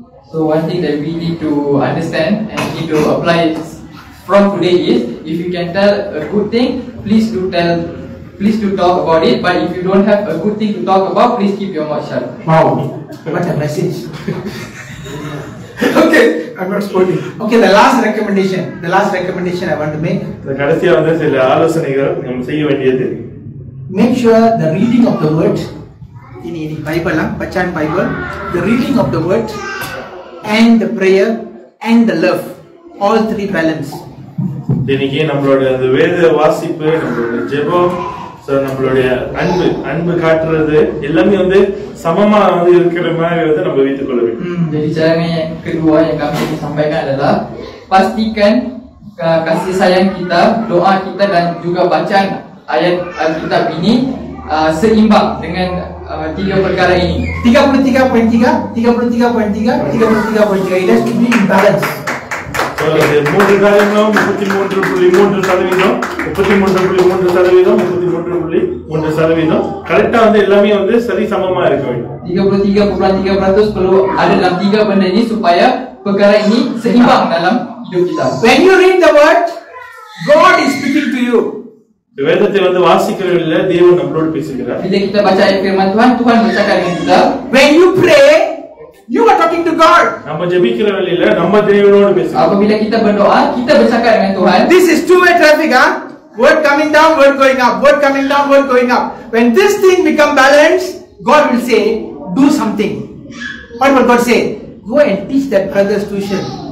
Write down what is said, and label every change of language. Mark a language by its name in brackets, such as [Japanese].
[English] So one thing that we need to understand and need to apply from today is, if you can tell a good thing, please do talk about it. But if you don't have a good thing to talk about, please keep your mouth shut. Wow, what a message. Okay, I'm not scolding. Okay, the last recommendation I want to make. [Tamil] The கடைசியா வந்து சில ஆலோசனைகள் நம்ம செய்ய வேண்டியது. [English] Make sure the reading of the word, [Malay] ini Bible bacaan Bible, [English] the reading of the word and the prayer and the love, all 3 balance. [Tamil] இன்னைக்கு நம்மளோட அந்த வேத வாசிப்பு, நம்மளோட ஜெபம், நம்மளுடைய அன்பு காட்டுறது எல்லாமே வந்து சமமா வந்து இருக்கிற மாதிரி வந்து நம்ம வைத்துக் கொள்ள வேண்டும். [Malay] Jadi cara yang kedua yang kami ingin sampaikan adalah pastikan kasih sayang kita, doa kita dan juga bacaan ayat Alkitab ini seimbang dengan 3 perkara ini. [English] 33.3, 33.3, 33.3. It has to be in balance. [Tamil] So, 3 காரியங்களும் 33.3%, 33.3%, 33.3%, கரெக்டா வந்து எல்லாமே வந்து சரி சமமா இருக்க வேண்டும். [Malay] 33.3% perlu ada dalam 3 benda ini supaya perkara ini seimbang dalam hidup kita. [English] When you read the word, God is speaking to you. [Tamil] வேதத்தை வந்து வாசிக்கிறவர்கள தேவன் நம்மளோடு பேசுகிறார். [Malay] Bila kita baca ayat firman Tuhan, Tuhan bercakap dengan kita. [English] When you pray, you are talking to God. [Tamil] நம்ம ஜெபிக்கிறவர்கள நம்ம தேவனோடு பேசுகிறோம். [Malay] Apabila kita berdoa, kita bercakap dengan Tuhan. [English] This is two-way traffic, word coming down, word going up, word coming down, word going up. When this thing become balanced, God will say, do something. What will God say? Go and teach that brother's tuition.